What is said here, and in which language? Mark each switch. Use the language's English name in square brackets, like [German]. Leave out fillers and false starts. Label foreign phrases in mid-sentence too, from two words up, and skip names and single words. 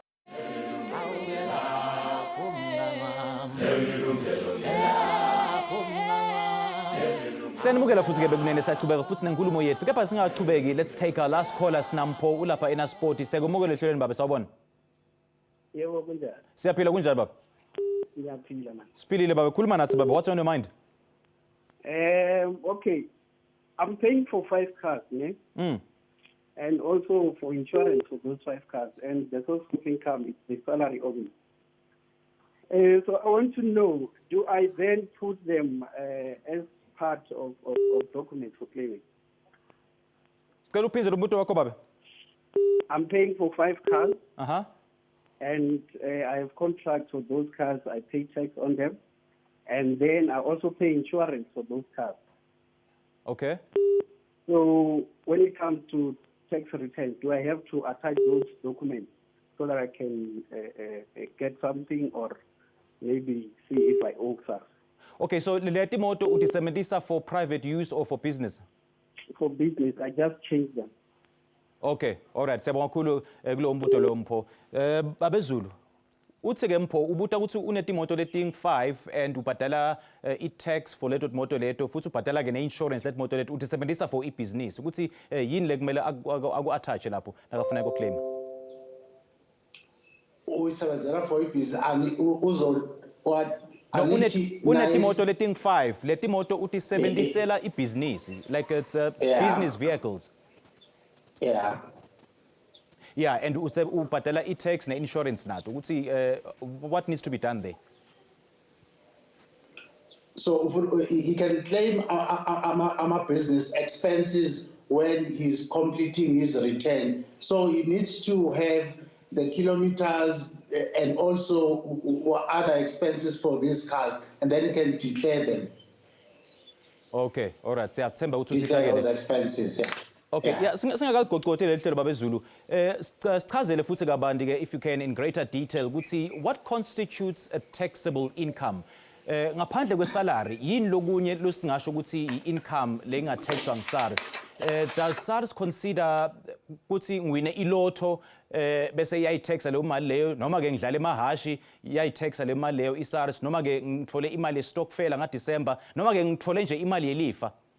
[Swati] Yilungelo Siyanimukela futhi ke bekunene siyaqhubeka futhi nenkulumo yethu. Kepha singaqhubeki, [English] let's take our last caller Sinampho [Swati] ulapha eNasport. Siyakumukela ehlelweni baba sawubona. Yebo kunjani? Siyaphila kunjani baba? Ngiyaphila man. Siphilile baba. Khuluma nathi baba. [English] What's on your mind? Okay. I'm paying for 5 cars, ne? And also for insurance for those 5 cars. And the source of income is the salary only. So I want to know, do I then put them as part of documents for claiming? [Swati] Sicela uphindze umuntu wakho baba. [English] I'm paying for 5 cars. And I have contracts for those cars. I pay tax on them. And then I also pay insurance for those cars. Okay. So when it comes to tax returns, do I have to attach those documents so that I can get something or maybe see if I owe SARS? Okay, so [Swati] leti moto utisebenzisa [English] for private use or for business? For business, I just changed them. Okay, all right. [Swati] Siyabonga kakhulu kulo mbuto lo Mpho. Babezulu. Uthi ke Mpho ubuta ukuthi unetimoto leting 5 and ubhadala i-tax for leto moto leto futhi ubhadala ke ne-insurance leto moto leto utisebenzisa for i-business ukuthi yini lekumele aku-attach lapho nakafuna uku-claim. Uyisebenzela for i-business unetimoto leting 5 letimoto utisebenzisela i-business [English] like it's business vehicles. [Swati] Yeah, and ubhadala i-tax ne-insurance nato ukuthi what needs to be done there? [English] So he can claim business expenses when he's completing his return. So he needs to have the kilometers and also other expenses for these cars, and then he can declare them. Okay, all right. Declare those expenses, yeah. Okay, yeah, [Swati] singakagqogqothele lehlelo babezulu. Sichazele futhi kabanti ke [English] if you can in greater detail [Swati] ukuthi [English] what constitutes a taxable income. [Swati] Ngaphandle kwesalary yini lokunye losingasho ukuthi i-income lengataxwa ngu-SARS. [English] Does SARS consider [Swati] ukuthi ngiwine ilotho bese iyayitaxa leyo mali leyo noma ke ngidlala emahashi iyayitaxa le mali leyo i-SARS noma ke ngithole imali ye-stockfela ngaDisemba noma ke ngithole nje imali yelifa?